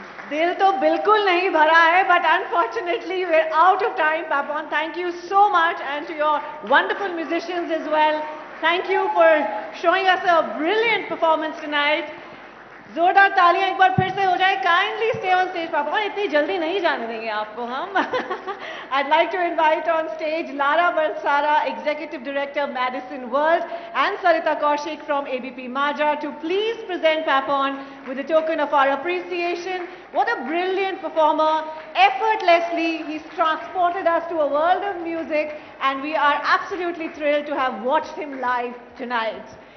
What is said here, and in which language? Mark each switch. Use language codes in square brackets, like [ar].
[hi] दिल तो बिल्कुल नहीं भरा है, [en] but unfortunately we're out of time. Papan, thank you so much, and to your wonderful musicians as well. Thank you for showing us a brilliant performance tonight. [hi] जोरदार तालियां एक बार फिर से हो जाए. [en] Kindly stay on stage, Papan. [hi] इतनी जल्दी नहीं जाने देंगे आपको हम. [en] I'd like to invite on stage Lara Balsara, Executive Director, Madison World, and Sarita Kaushik from ABP Maja to please present Papon with a token of our appreciation. What a brilliant performer. Effortlessly, he's transported us to a world of music, and we are absolutely thrilled to have watched him live tonight.